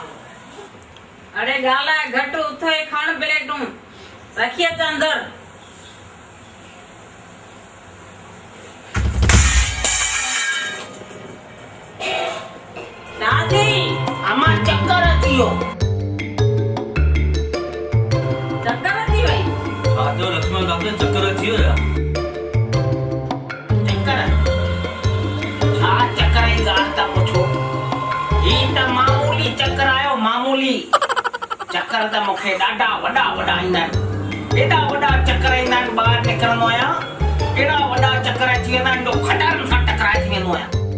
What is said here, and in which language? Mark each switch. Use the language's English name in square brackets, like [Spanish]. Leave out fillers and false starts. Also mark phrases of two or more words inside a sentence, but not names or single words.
[Sindhi] अरे ॻाल्हाए घटि उथे खण प्लेटूं रखी अच अंदरि दादी अमा चक्कर अची वियो चक्कर अची वई आजो लक्ष्मण दादा चक्कर अची विया चक्कर छा चक्कर जी ॻाल्हि था पुछो ही त मामूली चक्कर आयो मामूली चक्कर त मूंखे ॾाढा वॾा वॾा ईंदा आहिनि एॾा वॾा चक्कर ईंदा आहिनि ॿाहिरि निकिरंदो आहियां एॾा वॾा चक्कर अची वेंदा आहिनि जो खटारनि सां टकराइजी वेंदो आहियां